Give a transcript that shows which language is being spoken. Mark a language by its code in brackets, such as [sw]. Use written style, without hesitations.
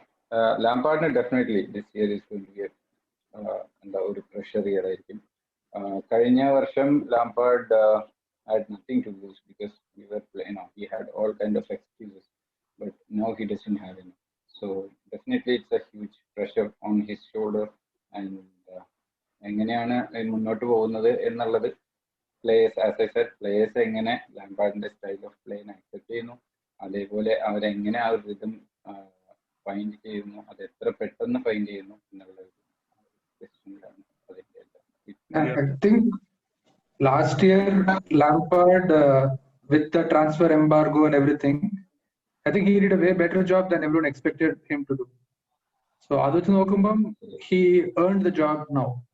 [en] Lampard definitely this year is going to be a pressure year. I think [ml] കഴിഞ്ഞ വർഷം [en] Lampard had nothing to lose because we were playing. He had all kind of excuses, but now he doesn't have any. So definitely it's a huge pressure on his shoulder. [ml] And എങ്ങനെയാണ് മുന്നോട്ട് പോകുന്നത് എന്നുള്ളത് players, [en] as I said, [ml] players എങ്ങനെ ലാംപാർഡിന്റെ style of പ്ലേനെ accept ചെയ്യുന്നു, അതേപോലെ അവരെങ്ങനെ ആ ഒരു റിതം ഫൈൻഡ് ചെയ്യുന്നു, അത് എത്ര പെട്ടെന്ന് ഫൈൻഡ് ചെയ്യുന്നു എന്നുള്ള ക്വസ്റ്റ്യനിലാണ് അതിന്റെ. [en] I think last year Lampard with the transfer embargo and everything, I think he did a way better job than everyone expected him to do. So [ml] adu nokumbam [en] he earned the job now.